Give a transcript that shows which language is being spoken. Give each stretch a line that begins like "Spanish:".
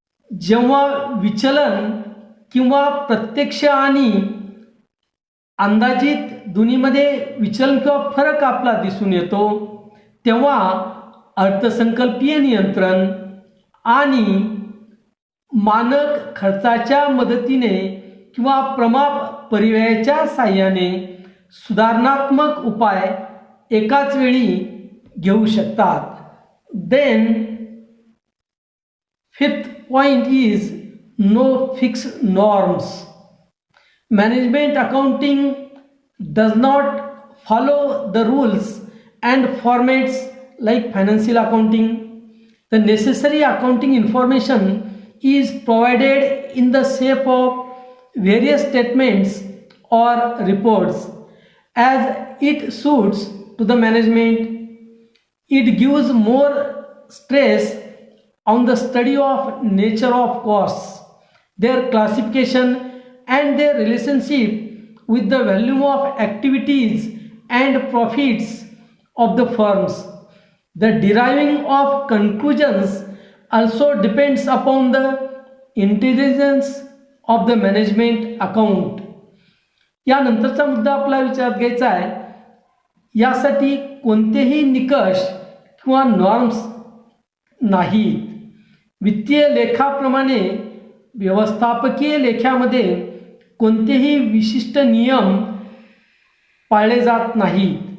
Marathi: जेव्हा विचलन किंवा प्रत्यक्ष आणि अंदाजित दोन्हीमध्ये विचलन किंवा फरक आपला दिसून येतो, तेव्हा अर्थसंकल्पीय नियंत्रण आणि मानक खर्चाच्या मदतीने किंवा प्रमाप परिव्ययाच्या साहाय्याने सुधारणात्मक उपाय एकाच वेळी घेऊ शकतात.
English: Then fifth point is no fixed norms. Management accounting does not follow the rules and formats like financial accounting. The necessary accounting information is provided in the shape of various statements or reports as it suits to the management. It gives more stress on the study of nature of costs, their classification and their relationship with the volume of activities and profits of the firms. The deriving of conclusions also depends upon the intelligence of the management account.
Marathi: यानंतरचा मुद्दा आपला विचारात घ्यायचा आहे. यासाठी कोणतेही निकष किंवा norms नाहीत. वित्तीय लेखाप्रमाणे व्यवस्थापकीय लेख्यामध्ये कोणतेही विशिष्ट नियम पाळले जात नाहीत.